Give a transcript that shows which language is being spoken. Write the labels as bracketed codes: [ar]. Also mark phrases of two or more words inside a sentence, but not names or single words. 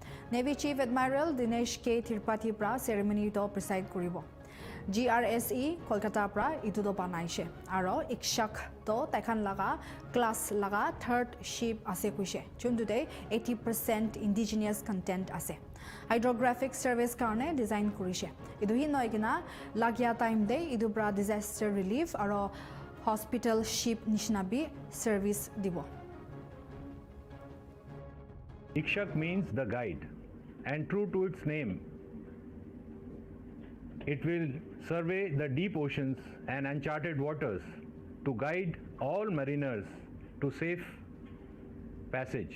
[nag] Navy Chief Admiral Dinesh K Tirupati pra ceremony to preside kuribo. GRSE Kolkata pra itu do banaise aro ikshak to taikhan laga class laga third ship ase kuise chundu de 80% [en] indigenous content [nag] ase [en] hydrographic service [nag] karone design kurise idu hi noigina lagya time de idu bra [en] disaster relief [nag] aro [en] hospital ship [nag] nishnabi service dibo. [en] Ikshak means the guide, and true to its name, it will survey the deep oceans and uncharted waters to guide all mariners to safe passage.